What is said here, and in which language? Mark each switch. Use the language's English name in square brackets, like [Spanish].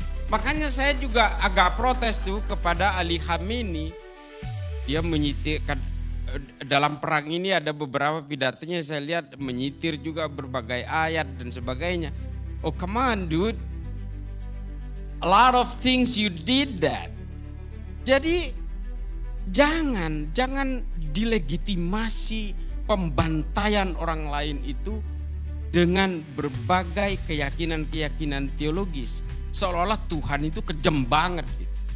[Indonesian] Makanya saya juga agak protes tuh kepada Ali Khamenei. Dia menyitirkan dalam perang ini ada beberapa pidatonya saya lihat menyitir juga berbagai ayat dan sebagainya. [English] Oh come on dude. A lot of things you did that. [Indonesian] Jadi jangan dilegitimasi pembantaian orang lain itu dengan berbagai keyakinan-keyakinan teologis. Seolah-olah Tuhan itu kejam banget gitu.